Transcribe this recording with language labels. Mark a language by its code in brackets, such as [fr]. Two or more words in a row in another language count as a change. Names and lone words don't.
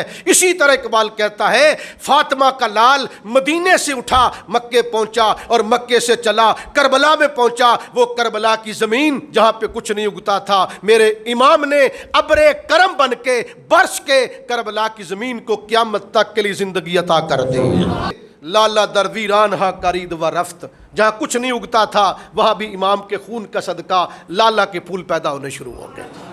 [ur] اسی طرح اقبال کہتا ہے فاطمہ کا لال مدینے سے اٹھا مکے پہنچا اور مکے سے چلا کربلا میں پہنچا، وہ کربلا کی زمین جہاں پہ کچھ نہیں اگتا تھا، میرے امام نے ابر کرم بن کے برس کے کربلا کی زمین کو قیامت تک کے لیے زندگی عطا کر دی۔ [fa] لالا در ویران ہا کرید و رفت، [ur] جہاں کچھ نہیں اگتا تھا وہاں بھی امام کے خون کا صدقہ لالا کے پھول پیدا ہونے شروع ہو گئے۔